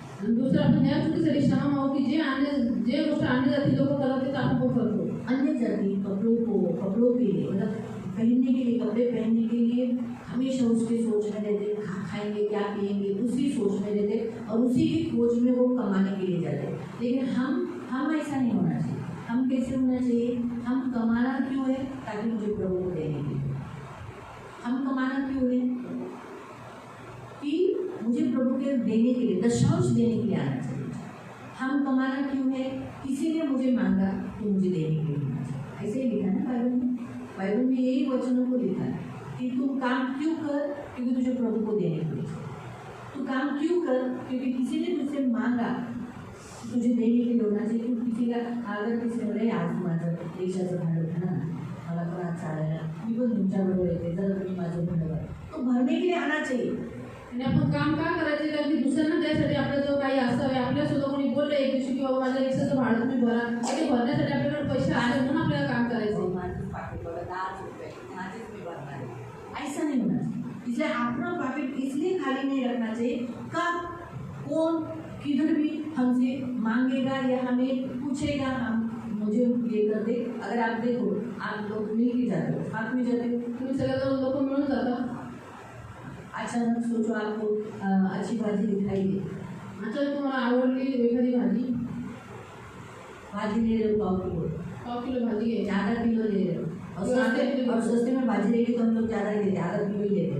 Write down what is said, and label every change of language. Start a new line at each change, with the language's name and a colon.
Marathi: आणि दुसरं आपण या चुकीसाठी क्षमा मागू की जे गोष्ट अन्य जाती लोक करत ते आपण पण करतो.
Hindi: अन्य जाति कपड़ों के लिए मतलब पहनने के लिए, कपड़े पहनने के लिए हमेशा उसके सोच में रहते, खाएंगे क्या, पिएंगे, उसी सोच में रहते और उसी की खोज में वो कमाने के लिए जाते। लेकिन हम ऐसा नहीं होना चाहिए। हम कैसे होना चाहिए? हम कमाना क्यों है? ताकि मुझे प्रभु को देने के लिए। हम कमाना क्यों है? कि मुझे प्रभु के देने के लिए, दशांश देने के लिए आना चाहिए। हम कमाना क्यों है? किसी ने मुझे मांगा तो मुझे देने के लिए आना चाहिए। ऐसे ही लिखा है ना बाइबल में। बाइबल में यही वचनों को लिखा है कि तुम काम क्यों कर? क्योंकि तुझे प्रभु को देने के लिए। तू काम क्यों कर? क्योंकि किसी ने तुझसे मांगा, तुझे देने के लिए होना चाहिए। तू किसी का अगर किसी ने आज
Marathi: माझं देशाचं भाडं भरा ना, मला पण आज चालायला, मी पण तुमच्याबरोबर येते, जरा तुम्ही माझं भाडं भरा,
Hindi: तो भरने के लिए आना चाहिए।
Marathi: आणि आपण काम का करायचे? कारण की दुसऱ्यांना द्यायसाठी आपलं जो काही असावे, आपल्या सुद्धा कोणी बोलले एक दिवशी की बाबा माझ्या रिक्षाचं भाडं तुम्ही भरा, ते भरण्यासाठी आपल्याकडे पैसे आले म्हणून आपल्याला काम करायचं। माझं पाकिट बघा 10 रुपये माझेच मी भरणार आहे,
Hindi: ऐसा नहीं होना चाहिए। इसलिए अपना पॉकेट इसलिए खाली नहीं रखना चाहिए। कब कौन किधर भी हमसे मांगेगा या हमें पूछेगा, हम मुझे ये कर दे। अगर आप देखो, आप लोग मिल के जाते हो, साथ में जाते हो,
Marathi: तुम्ही सगळे लोक मिळून जाता।
Hindi: अचानक सोचो आपको अच्छी भाजी दिखाई दे,
Marathi: अचानक तुम्हाला आवडली एखादी भाजी,
Hindi: भाजी ले रहे हो
Marathi: 100 किलो भाजी घ्यायची,
Hindi: आधा किलो ले रहे हो और सस्ते में भाजी लेके तो हम लोग ज़्यादा ही लेते, आधा किलो ही लेते।